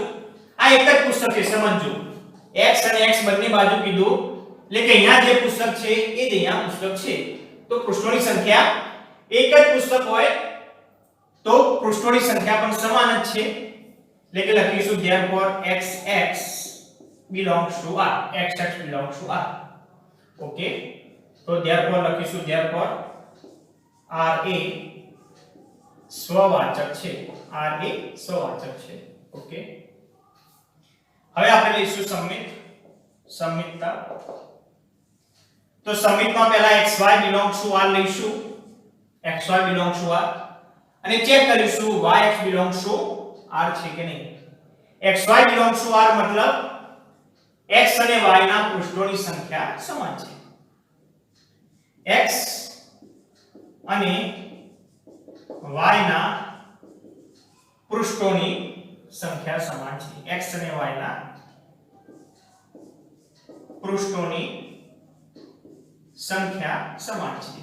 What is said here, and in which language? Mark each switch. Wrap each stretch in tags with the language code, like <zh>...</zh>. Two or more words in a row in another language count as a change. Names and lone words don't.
<gu>આ એક જ પુસ્તક છે, સમજો. x અને x બંને બાજુ કીધું એટલે કે અહીંયા જે પુસ્તક છે એ જ અહીંયા પુસ્તક છે. તો પૃષ્ઠોની સંખ્યા એક જ પુસ્તક હોય તો પૃષ્ઠોની સંખ્યા પણ સમાન જ છે. એટલે કે લખીશું</gu> <en>therefore xx belongs to r, xx belongs to r.</en> <gu>ઓકે, તો therefore લખીશું therefore r એ સ્વવાચક છે, r એ સ્વવાચક છે. ઓકે, હવે આપણે લઈશું સમિતતા. તો સમિતમાં પહેલા</gu> <en>xy belongs to r</en> <gu>લઈશું,</gu> <en>xy belongs to r</en> <gu>અને ચેક કરીશું</gu> <en>yx belongs to r</en> <gu>છે કે નહીં.</gu> <en>xy belongs to r</en> <gu>મતલબ x અને y ના પૃષ્ઠોની સંખ્યા સમાન છે. x અને y ના પૃષ્ઠોની સંખ્યા સમાન છે. x અને y ના પૃષ્ઠોની સંખ્યા સમાન છે.</gu>